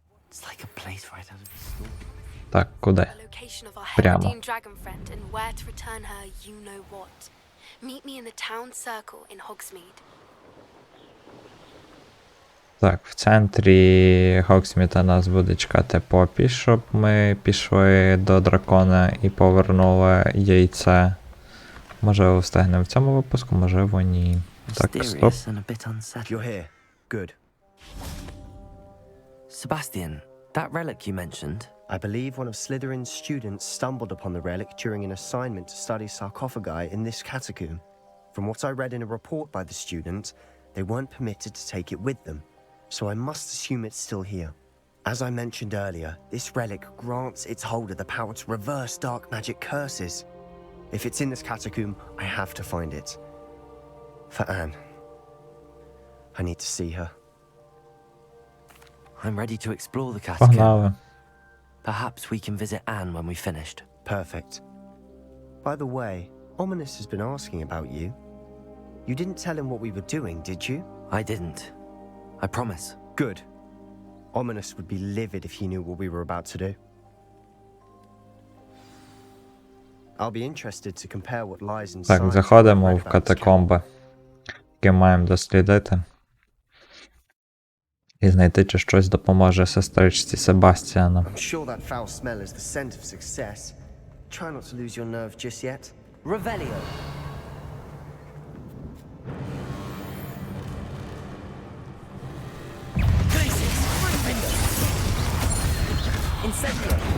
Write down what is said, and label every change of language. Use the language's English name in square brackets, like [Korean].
[English] It's like a place right out of a story. [Ukrainian] Так, куди? [English] The location of our [Ukrainian] Прямо. [English] Herodine dragon friend and where to return her you know what. Meet me in the town circle in Hogsmeade. [Ukrainian] Так, в центрі Хоксміта нас буде чекати Попі, щоб ми пішли до дракона і повернули яйце. Можливо, встигнемо в цьому випуску, можливо, ні. Так, стоп. [English] Mysterious and a bit unsettling. You're here. Good. Sebastian, that relic you mentioned. I believe one of Slytherin's students stumbled upon the relic during an assignment to study sarcophagi in this catacomb. From what I read in a report by the student, they weren't permitted to take it with them, so I must assume it's still here. As I mentioned earlier, this relic grants its holder the power to reverse dark magic curses. If it's in this catacomb, I have to find it. For Anne. I need to see her. I'm ready to explore the catacomb. [Ukrainian] Погнали. [English] Perhaps we can visit Anne when we've finished. Perfect. By the way, Ominous has been asking about you. You didn't tell him what we were doing, did you? I didn't. I promise. Good. Ominous would be livid if he knew what we were about to do. I'll be interested to compare what lies inside. [Ukrainian] Так, заходимо в катакомби, які маємо дослідити. І знайти, чи щось допоможе сестричці Себастьяну. [English] I'm sure that foul smell is the scent of success. Try not to lose your nerve just yet. Revelio. Incendio.